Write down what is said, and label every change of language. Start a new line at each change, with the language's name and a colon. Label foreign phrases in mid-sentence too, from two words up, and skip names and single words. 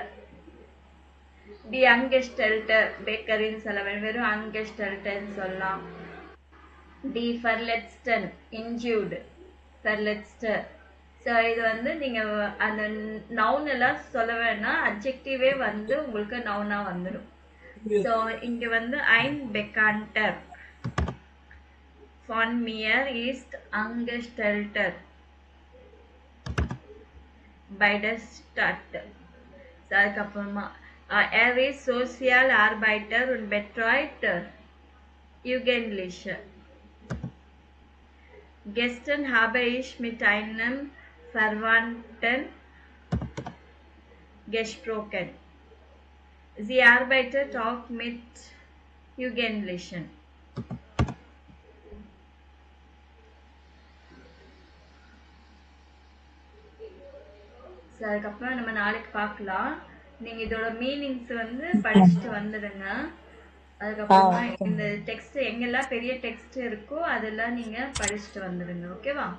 German: die Angestellter Bäcker
Tamil: சொல்ல வேண்டாம், வெறும் அங்கெஸ்டல்டர்ன்னு சொல்லலாம்.
German: die Verletzten இன்ஜூர்டு ஃபர்லெட்ஸ்டர்.
Tamil: ஸோ இது வந்து நீங்க அந்த நவுன் எல்லாம் சொல்ல வேணாம், அட்ஜெக்டிவே வந்து உங்களுக்கு நவுனா வந்துடும். ஸோ இங்க வந்து
German: ein Bekannter von mir ist angestellter bei der Stadt. So அதுக்கப்புறமா er ist Sozialarbeiter und betreut Jugendliche. Gestern habe ich mit einem Verwandten gesprochen. Sie arbeitet auch mit Jugendlichen.
Tamil: ஸோ அதுக்கப்புறம் நம்ம நாளைக்கு பார்க்கலாம். நீங்க இதோட மீனிங்ஸ் வந்து படிச்சுட்டு வந்துடுங்க. அதுக்கப்புறமா இந்த டெக்ஸ்ட் எங்கெல்லாம் பெரிய டெக்ஸ்ட் இருக்கோ அதெல்லாம் நீங்க படிச்சுட்டு வந்துடுங்க.